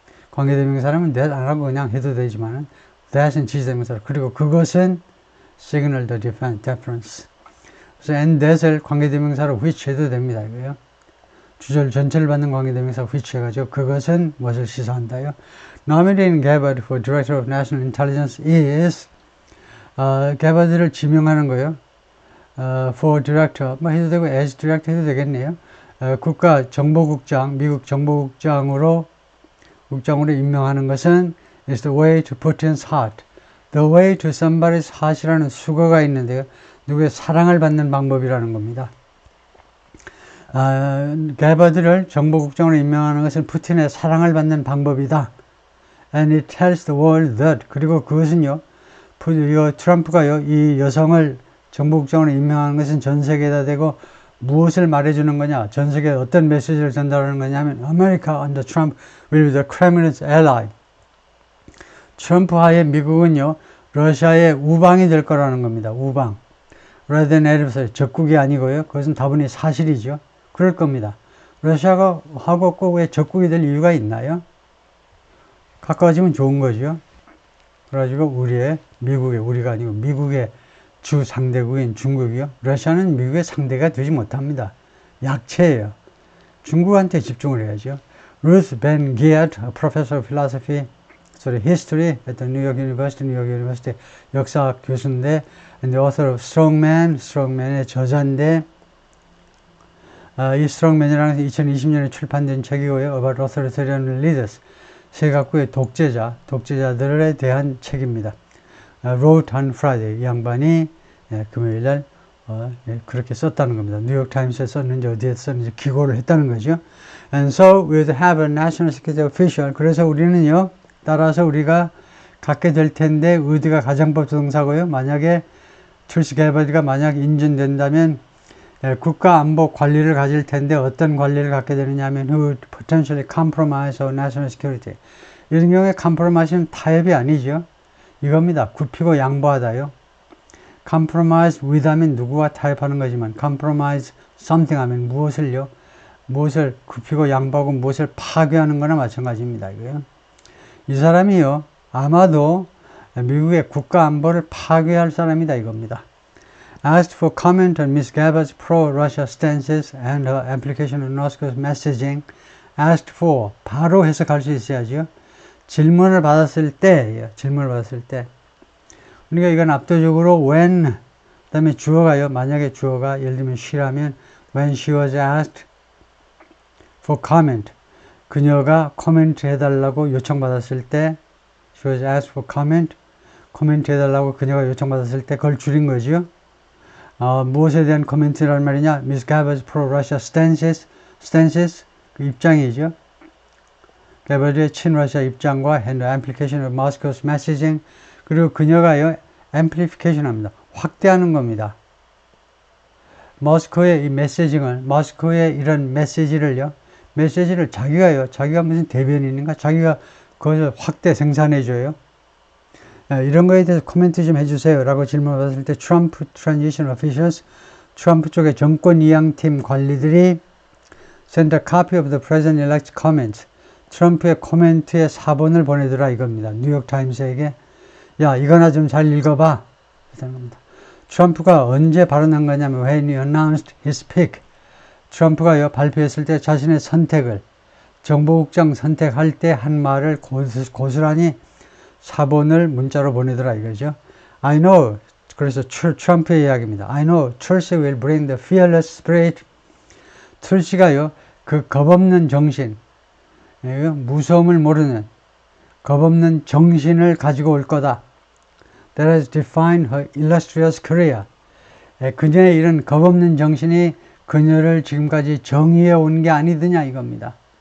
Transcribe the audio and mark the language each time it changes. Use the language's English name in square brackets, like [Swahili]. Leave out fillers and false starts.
[Korean] 관계대명사라면 that 안 하고 그냥 해도 되지만은 that은 지시대명사로, 그리고 그것은 [English] signal the deference. [Korean] 그래서 and that을 관계대명사로 which 해도 됩니다. 이거요. 주절 전체를 받는 관계대명사 which 해가지고 그것은 무엇을 시사한다요. [English] Nominating Gabbard for Director of National Intelligence is Gabbard [Korean] 를 지명하는 거요. For Director 뭐 해도 되고 as Director 해도 되겠네요. 국가정보국장, 미국 정보국장으로 임명하는 것은 [English] is the way to Putin's heart. [Korean] The way to somebody's heart이라는 수거가 있는데요. 누구의 사랑을 받는 방법이라는 겁니다. 게바드를 정보국장으로 임명하는 것은 푸틴의 사랑을 받는 방법이다. [English] And it tells the world that. [Korean] 그리고 그것은요, 트럼프가요, 이 여성을 정보국장으로 임명하는 것은 전 세계에다 대고 무엇을 말해주는 거냐, 전 세계에 어떤 메시지를 전달하는 거냐 하면 [English] America under Trump will be the Kremlin's ally. [Korean] 트럼프 하에 미국은요, 러시아의 우방이 될 거라는 겁니다. 우방. [English] rather than adversary, 적국이 아니고요. [Korean] 그것은 다분히 사실이죠. 그럴 겁니다. 러시아가 하고 꼭 왜 적국이 될 이유가 있나요? 가까워지면 좋은 거죠. 그래가지고 우리가 아니고 미국의 주 상대국인 중국이요. 러시아는 미국의 상대가 되지 못합니다. 약체예요. 중국한테 집중을 해야죠. [English] Ruth Ben Giat, a professor of philosophy, history at the New York University, [Korean] 역사학 교수인데, [English] and the author of Strongman [Korean] 의 저자인데, 이 Strongman이라는 2020년에 출판된 책이고요. [English] About authoritarian leaders, [Korean] 세각국의 독재자들에 대한 책입니다. [English] wrote on Friday. [Korean] 이 양반이 금요일 날 그렇게 썼다는 겁니다. 뉴욕타임스에 썼는지 어디에 썼는지 기고를 했다는 거죠. [English] And so we would have a national security official. [Korean] 그래서 우리는요, 따라서 우리가 갖게 될 텐데, would가 가정법 조동사고요. 만약에 툴시 게버디가 만약 인준된다면 국가안보 관리를 가질 텐데 어떤 관리를 갖게 되느냐 하면 [English] who would potentially compromise our national security. [Korean] 이런 경우에 compromise는 타협이 아니죠. 이겁니다. 굽히고 양보하다요. compromise with 하면 누구와 타협하는 거지만 compromise something 하면 무엇을요? 무엇을 굽히고 양보하고 무엇을 파괴하는 거나 마찬가지입니다. 이거요. 이 사람이요. 아마도 미국의 국가안보를 파괴할 사람이다 이겁니다. [English] Asked for comment on Ms. Gabbard's pro-Russia stances and her application of North Korea's messaging. [Korean] Asked for 바로 해석할 수 있어야죠. 질문을 받았을 때. 그러니까 이건 압도적으로 when 그 다음에 주어가요. 만약에 주어가 예를 들면 she라면 [English] when she was asked for comment. [Korean] 그녀가 코멘트 해달라고 요청받았을 때 [English] she was asked for comment. [Korean] 코멘트 해달라고 그녀가 요청받았을 때 그걸 줄인 거죠. 무엇에 대한 코멘트란 말이냐? [English] Ms. Gabbard's pro-Russia stances 그 입장이죠. [Korean] 게버드의 친러시아 입장과 [English] and the amplification of Moscow's messaging [Korean] 그리고 그녀가요 amplification 합니다. 확대하는 겁니다. 모스크의 이 메시징을 모스크의 이런 메시지를 자기가 무슨 대변인인가? 자기가 그것을 확대 생산해줘요. 이런 거에 대해서 코멘트 좀 해주세요 라고 질문을 받았을 때 트럼프 transition officials 트럼프 쪽의 정권 이양팀 관리들이 [English] send a copy of the president-elect's comments [Korean] 트럼프의 코멘트의 사본을 보내더라 이겁니다. 뉴욕타임스에게 야 이거나 좀 잘 읽어봐 트럼프가 언제 발언한 거냐면 [English] when he announced his pick [Korean] 트럼프가요 발표했을 때 자신의 선택을 정보국장 선택할 때 한 말을 고스란히 사본을 문자로 보내더라 이거죠. I know 그래서 트럼프의 이야기입니다. [English] I know Tulsi will bring the fearless spirit [Korean] 툴시가요 그 겁없는 정신 무서움을 모르는 겁없는 정신을 가지고 올 거다. [English] That has defined her illustrious career. [Korean] 그녀의 이런 겁없는 정신이 그녀를 지금까지 정의해 온 게 아니더냐 이겁니다.